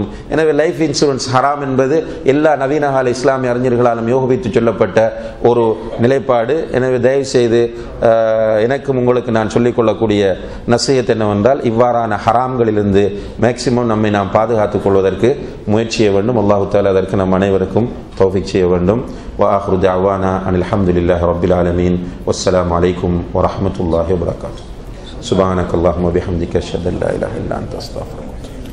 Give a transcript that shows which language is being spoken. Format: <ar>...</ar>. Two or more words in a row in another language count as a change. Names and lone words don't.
<ta>எனவே</ta> <en>life insurance</en> <ta>ஹராம் என்பது எல்லா நவீன கால இஸ்லாமிய அறிஞர்களாலும் யோகித்து சொல்லப்பட்ட ஒரு நிலைப்பாடு. எனவே தயவு செய்து எனக்கும் உங்களுக்கு நான் சொல்லிக்கொள்ளக்கூடிய நசிஹத் என்னவென்றால், இவ்வாறான ஹராம்களிலிருந்து மேக்சிமம் நம்மை நாம் பாதுகாத்துக் கொள்வதற்கு முயற்சி செய்ய வேண்டும்.</ta> <ar>الله تعالى</ar> <ta>அதற்கு நம் அனைவருக்கும் தௌஃபீக் செய்ய வேண்டும்.</ta> <ar>وآخر دعوانا أن الحمد لله رب العالمين والسلام عليكم ورحمة الله وبركاته. سبحانك اللهم وبحمدك أشهد أن لا إله إلا أنت أستغفرك.</ar>